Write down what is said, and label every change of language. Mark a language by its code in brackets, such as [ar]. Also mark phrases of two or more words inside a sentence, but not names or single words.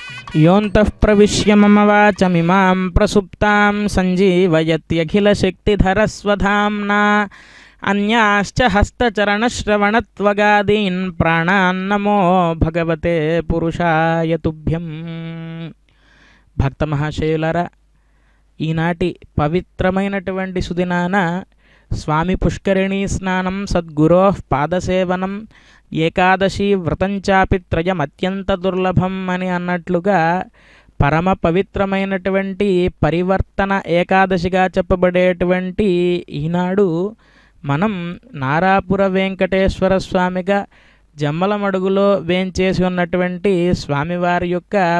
[sa] योऽन्तः प्रविश्य मम वाचमिमां प्रसुप्तां सञ्जीवयत्यखिलशक्तिधरस्वधाम्ना अन्याश्च हस्तचरणश्रवणत्वगादीन् प्राणान्नमो भगवते पुरुषाय तुभ्यं। [te] భక్త మహాశయులారా, ఈనాటి పవిత్రమైనటువంటి సుదినాన [sa] స్వామి పుష్కరిణీ స్నానం, సద్గురోః పాదసేవనం, ఏకాదశి వ్రతంచాపి త్రయం అత్యంత దుర్లభం [te] అని అన్నట్లుగా పరమ పవిత్రమైనటువంటి పరివర్తన ఏకాదశిగా చెప్పబడేటువంటి ఈనాడు మనం నారాపుర వెంకటేశ్వర స్వామిగా జమ్మలమడుగులో వేంచేసి ఉన్నటువంటి స్వామివారి యొక్క